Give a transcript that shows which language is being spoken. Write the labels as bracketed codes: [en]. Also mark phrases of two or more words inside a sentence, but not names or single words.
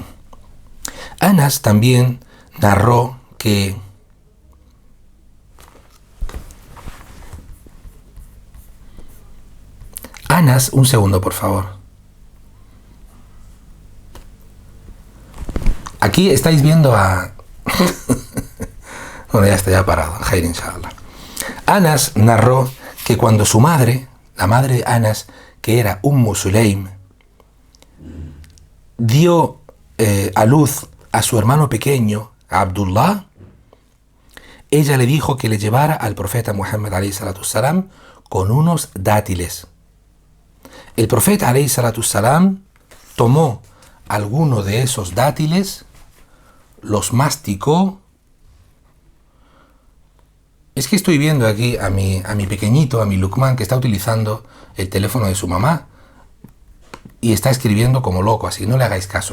[es] Anas también narró que Anas, un segundo por favor. Aquí estáis viendo a... Bueno, ya está, ya parado. [ar] خير، إن شاء الله. [es] Anas narró que cuando su madre, la madre de Anas, que era Sulaym, dio a luz a su hermano pequeño, Abdullah, ella le dijo que le llevara al profeta Muhammad [ar] عليه الصلاة السلام [es] con unos dátiles. El profeta [ar] عليه الصلاة السلام [es] tomó alguno de esos dátiles, los masticó. Es que estoy viendo aquí a mi pequeñito, a mi Luqman, que está utilizando el teléfono de su mamá y está escribiendo como loco, así que no le hagáis caso.